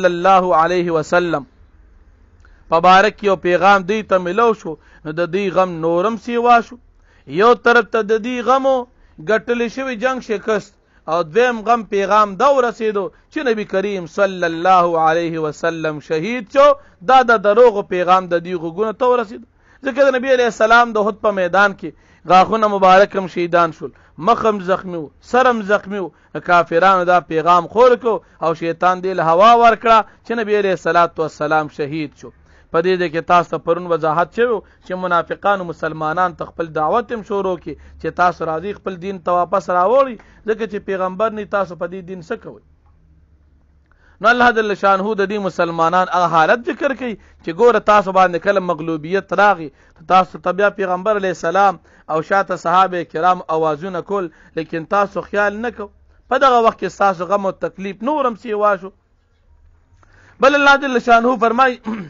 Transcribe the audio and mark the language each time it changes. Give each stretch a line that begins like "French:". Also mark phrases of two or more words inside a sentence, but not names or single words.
Arabic: الله علیه وسلم
Pashto: په بارک یو پیغام دی ته ملو شو نو د دې غم نورم سیوا شو یو طرف ته د دې غمو ګټلی شوی جنگ شکست او دویم غم پیغام دا ورسېدو چې نبی کریم
Arabic: صلی الله علیه وسلم
Pashto: شهید شو دا د دروغو پیغام د دې غوږونو ته ورسېدو ځکه د نبی
Arabic: علیه السلام
Pashto: د احد په میدان کې غاښونه مبارک هم شهیدان شول مخم زخمی و سرم زخمی و کافرانو دا پیغام خور کو او شیطان دې له هوا ورکړه چې نبی
Arabic: علیه الصلاۃ والسلام
Pashto: شهید شو په دې کې تاسو ته پرون وضاحت شوی چې منافقانو مسلمانان ته خپل دعوت هم شروع کړي چې تاسو راځي خپل دین ته واپس راوړئ ځکه چې پیغمبر نه تاسو په دې دین څه کوئ نو
Arabic: الله جل شانه
Pashto: د دې مسلمانان هغه حالت ذکر کوي چې ګوره تاسو باندې کله مغلوبیت راغی تاسو ته بیا پیغمبر
Arabic: علیه السلام
Pashto: او شاته صحابه کرام اوازونه کول لیکن تاسو خیال نه کو په دغه وخت کې تاسو غم او تکلیف نورم سیوا شو بل
Arabic: الله جل شانه
Pashto: فرمای